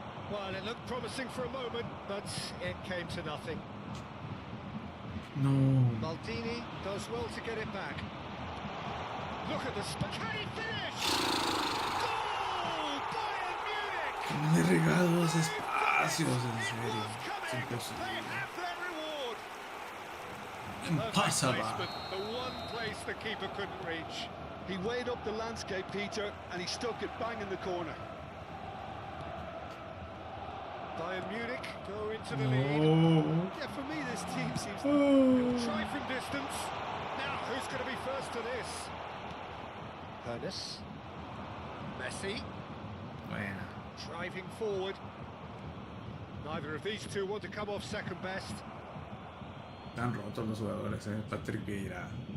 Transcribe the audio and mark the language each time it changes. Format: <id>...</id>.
<en>Well, it looked promising for a moment, but it came to nothing.</en> <es>No.</es> <en>Maldini does well to get it back. Look at the can he finish? Goal! Bayern Munich!</en> <es>Me regalo los espacios, en serio. Es imposible.</es> <en>They have their reward. Impossible. Placement, the one place the keeper couldn't reach. He weighed up the landscape, Peter, and he stuck it bang in the corner. Bayern Munich go into the lead.</en> <es>No.</es> <en>Yeah, for me, this team seems... Try from distance. Now, who's going to be first to this? Ernest. Messi.</en> <es>Bueno.</es> <en>Driving forward. Neither of these two want to come off second best.</en> <es>Están rotos los jugadores, Patrick Vieira.</es>